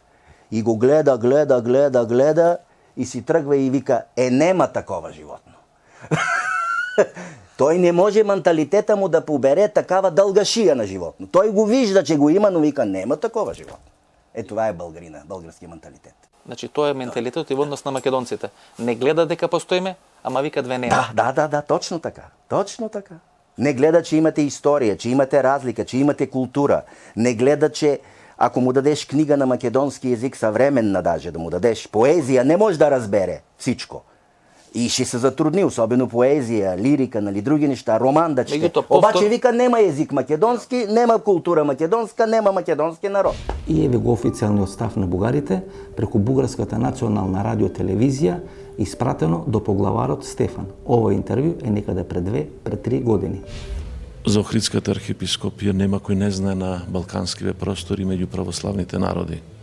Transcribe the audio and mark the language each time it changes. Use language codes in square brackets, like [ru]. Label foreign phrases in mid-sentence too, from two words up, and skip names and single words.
[bg] И го гледа и си тръгва и вика, нема такова животно. Той не може менталитета му да побере такава дълга шия на животно. Той го вижда, че го има, но вика, нема такова животно. Това е българина, българския менталитет. [mk] Значи, тоа е менталитетот и во однос на македонците. Не гледа дека постоиме, ама вика две нема. [bg] Да, точно така. Точно така. Не гледа, че имате история, че имате разлика, че имате култура. Не гледа, че Ако му дадеш книга на македонски език, съвременна даже да му дадеш поезия, не може да разбере всичко. И ще се затрудни, особено поезия, лирика, нали, други неща, роман да чете. Обаче вика, нема език македонски, нема култура македонска, нема македонски народ. [mk] И еве го официјалниот став на бугарите преку Бугарската национална радиотелевизија испратено до поглаварот Стефан. Ова интервју е некаде пред 2-3 години. За Охридската архиепископија нема кој не знае на балканскиве простори меѓу православните народи.